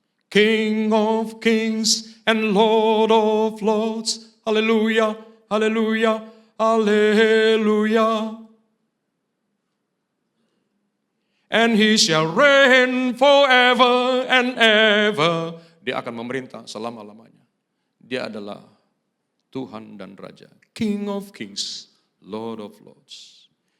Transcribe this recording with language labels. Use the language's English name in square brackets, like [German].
[English] King of kings and Lord of lords. Haleluya, haleluya, haleluya. And he shall reign forever and ever. [Indonesian] Dia akan memerintah selama-lamanya. Dia adalah Tuhan dan Raja. [English] King of kings, Lord of lords.